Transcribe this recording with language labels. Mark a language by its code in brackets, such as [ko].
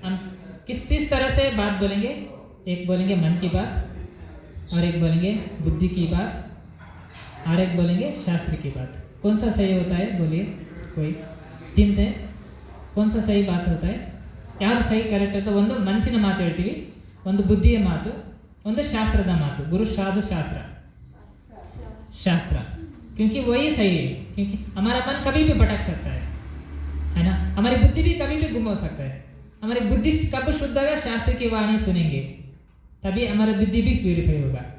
[hi] हम किस तरह से बात बोलेंगे, एक बोलेंगे मन की बात और एक बोलेंगे बुद्धि की बात और एक बोलेंगे शास्त्र की बात. कौन सा सही होता है बोलिए, कोई चिंते कौन सा सही बात होता है, [kn] ಯಾವುದು ಸಹಿ ಕರೆಕ್ಟ್ ಅಂತ. ಒಂದು ಮನಸ್ಸಿನ ಮಾತು ಹೇಳ್ತೀವಿ, ಒಂದು ಬುದ್ಧಿಯ ಮಾತು, ಒಂದು ಶಾಸ್ತ್ರದ ಮಾತು. ಗುರು ಸಾಧು [hi] शास्त्र, क्योंकि वही सही है. क्योंकि हमारा मन कभी भी भटक सकता है ना, हमारी बुद्धि भी कभी भी गुम हो सकता है. हमारी बुद्धि कब शुद्ध होगा, शास्त्र की वाणी सुनेंगे तभी हमारा बुद्धि भी प्यूरिफाई होगा.